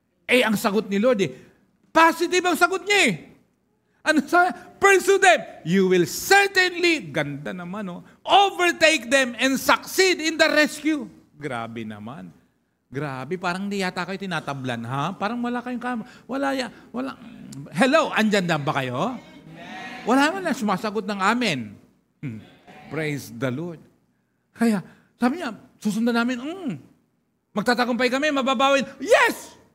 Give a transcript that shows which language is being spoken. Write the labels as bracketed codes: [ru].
[tl] Ang sagot ni Lord, positive ang sagot niya Ano sa? [en] Pursue them. You will certainly, [tl] ganda naman, [en] overtake them and succeed in the rescue. [tl] Grabe naman. Grabe, parang di yata kayo tinatablan, ha? Parang wala kayong wala. Hello, andyan na ba kayo? Wala man na sumasagot ng amen. [en] Praise the Lord. [tl] Kaya, sabi niya, susundan namin, magtatagumpay kami, mababawin. Yes!